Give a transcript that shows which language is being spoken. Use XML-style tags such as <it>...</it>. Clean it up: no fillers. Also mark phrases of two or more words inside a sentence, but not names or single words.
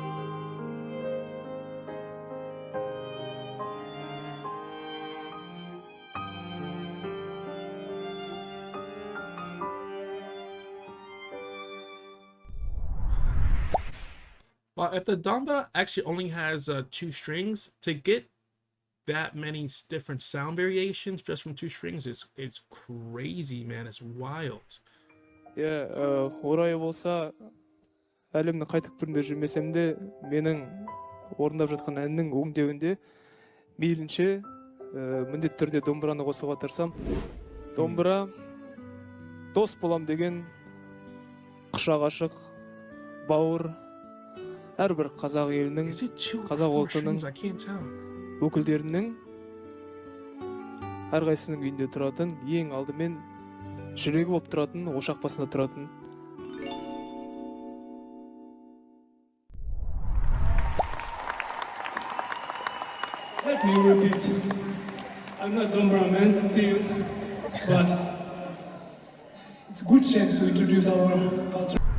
<en>Well, if the dombra actually only has 2 strings, to get that many different sound variations just from 2 strings it's crazy, man. It's wild. Yeah,</en> <kk>орайы болса, әлемнің қай түкпірінде жүрмесем де, менің орындап жатқан әннің өңдеуінде мейлінше міндетті түрде домбыраны қосуға тырысам. Домбыра дос болам деген құшақ ашық, бауыр, әрбір қазақ елінің, қазақ ұлтының өкілдерінің әрқайсының үйінде тұратын, ең алдымен жүрегі болып тұратын, ошақ басында тұратын.</kk> <en>Let me repeat. I'm not dombra man still, but it's a good chance to introduce our culture.</en>